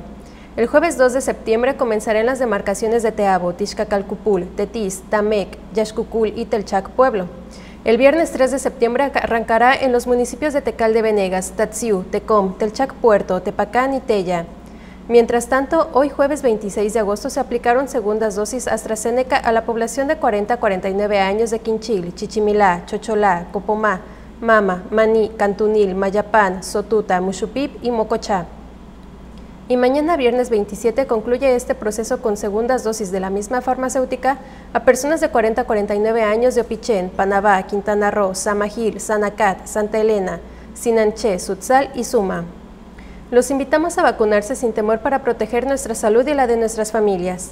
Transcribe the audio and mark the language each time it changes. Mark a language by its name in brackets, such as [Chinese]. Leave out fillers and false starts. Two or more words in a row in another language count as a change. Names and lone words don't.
[Spanish] El jueves 2 de septiembre comenzarán las demarcaciones de Teabo, Tixcacalcupul, Tetis, Tamec, Yaxcucul y Telchac, Pueblo. El viernes 3 de septiembre arrancará en los municipios de Tecal de Venegas, Tatsiu, Tecom, Telchac Puerto, Tepacán y Tella. Mientras tanto, hoy jueves 26 de agosto se aplicaron segundas dosis AstraZeneca a la población de 40 a 49 años de Quinchil, Chichimilá, Chocholá, Copomá, Mama, Maní, Cantunil, Mayapán, Sotuta, Muxupip y Mocochá. Y mañana viernes 27 concluye este proceso con segundas dosis de la misma farmacéutica a personas de 40 a 49 años de Opichén, Panabá, Quintana Roo, Samajil, Sanacat, Santa Elena, Sinanché, Sutzal y Suma. Los invitamos a vacunarse sin temor para proteger nuestra salud y la de nuestras familias.